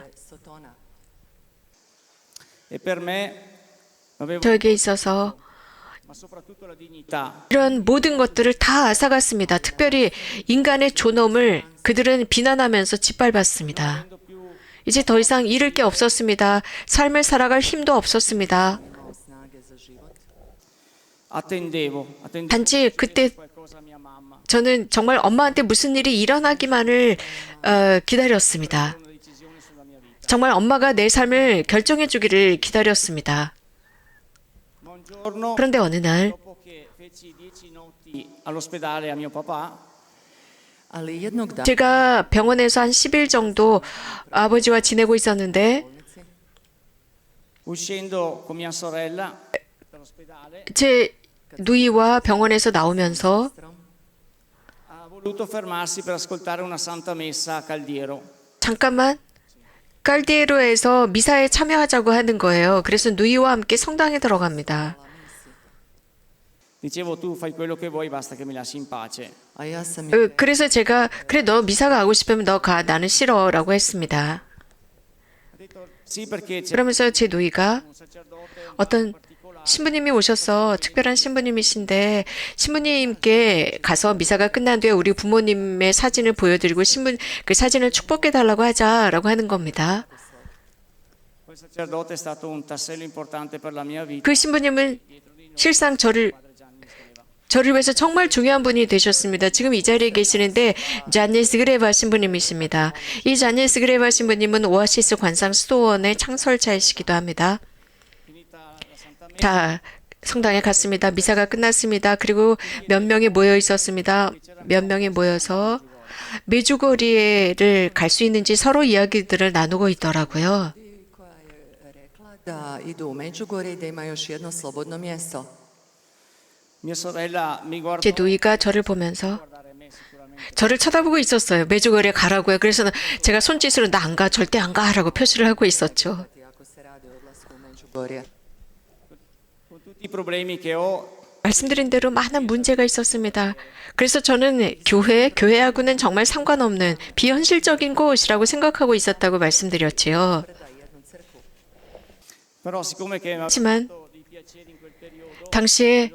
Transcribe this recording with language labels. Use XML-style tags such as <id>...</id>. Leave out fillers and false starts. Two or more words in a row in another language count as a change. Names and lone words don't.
<hr>Sotona.</hr> <it>E per me avevo</it> <ko>저에게 있어서</ko> <it>ma soprattutto la dignità.</it> <ko>이런 모든 것들을 다 앗아갔습니다. 특별히 인간의 존엄을 그들은 비난하면서 짓밟았습니다. 이제 더 이상 잃을 게 없었습니다. 삶을 살아갈 힘도 없었습니다.</ko> <hr>Imao snage za život.</hr> <it>Attendevo</it> <ko>단지 그때</ko> <it>qualcosa a mia mamma.</it> <ko>저는 정말 엄마한테 무슨 일이 일어나기만을 기다렸습니다.</ko> <it>Una decisione sulla mia vita.</it> <ko>정말 엄마가 내 삶을 결정해 주기를 기다렸습니다.</ko> <it>Ma un giorno,</it> <ko>그런데 어느 날</ko> <it>dopo che feci 10 notti all'ospedale a mio papà,</it> <hr>Ali jednog dana</hr> <ko>제가 병원에서 한 10일 정도 아버지와 지내고 있었는데</ko> <it>uscendo con mia sorella dall'ospedale,</it> <ko>제 누이와 병원에서 나오면서</ko> <it>ha voluto fermarsi per ascoltare una santa messa a Caldiero.</it> <ko>잠깐만 깔디에로에서 미사에 참여하자고 하는 거예요. 그래서 누이와 함께 성당에 들어갑니다.</ko> <it>Dicevo, tu fai quello che vuoi, basta che mi lasci in pace.</it> <hr>a ja sam</hr> <ko>그래서 제가 그래 너 미사 가고 싶으면 너 가. 나는 싫어라고 했습니다.</ko> <it>Ha detto sì perché c'è</it> <ko>그러면서 제 누이가</ko> <it>un sacerdote</it> <ko>어떤 신부님이 오셔서 특별한 신부님이신데 신부님께 가서 미사가 끝난 뒤에 우리 부모님의 사진을 보여드리고 그 사진을 축복해 달라고 하자라고 하는 겁니다.</ko> <it>quel sacerdote è stato un tassello importante per la mia vita.</it> <ko>그 신부님은 실상 저를 위해서 정말 중요한 분이 되셨습니다. 지금 이 자리에 계시는데 자니스 그레바 신부님이십니다. 이 자니스 그레바 신부님은 오아시스 관상 수도원의 창설자이시기도 합니다. 다 성당에 갔습니다. 미사가 끝났습니다. 그리고 몇 명이 모여 있었습니다. 몇 명이 모여서 메주거리를 갈 수 있는지 서로 이야기들을 나누고 있더라고요.</ko> <hr>koja je rekla da idu u Međugorje i da ima još jedno slobodno mjesto.</hr> <it>Mia sorella mi guardò</it> <ko>제 누이가 저를 보면서</ko> <it>guardare me sicuramente.</it> <ko>저를 쳐다보고 있었어요. 메주거리에 가라고요. 그래서 제가 손짓으로 나 안 가, 절대 안 가라고 표시를 하고 있었죠.</ko> <hr>Ako se radi o odlasku u Međugorje.</hr> <it>Con tutti i problemi che ho,</it> <ko>말씀드린 대로 많은 문제가 있었습니다. 그래서 저는 교회하고는 정말 상관없는 비현실적인 곳이라고 생각하고 있었다고 말씀드렸지요.</ko> <it>però siccome che mi ha</it> <ko>하지만</ko> <it>fatto dei piaceri in quel periodo,</it> <ko>당시에</ko>